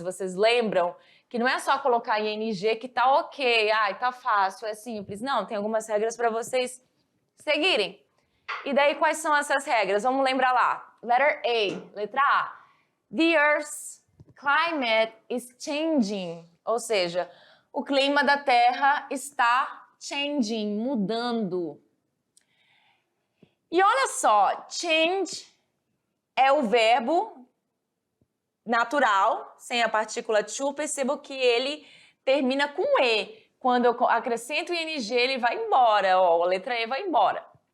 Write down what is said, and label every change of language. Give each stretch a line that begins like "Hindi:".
Portuguese: Vocês lembram que não é só colocar ing que tá ok, tá fácil, é simples. Não, tem algumas regras para vocês seguirem. E daí, quais são essas regras? Vamos lembrar lá. Letter A, letra A.
English: The Earth's climate is changing.
Portuguese: Ou seja, o clima da Terra está changing, mudando. E olha só, change é o verbo natural, sem a partícula to. Percebo que ele termina com E. Quando eu acrescento o ing, ele vai embora, a letra E vai embora.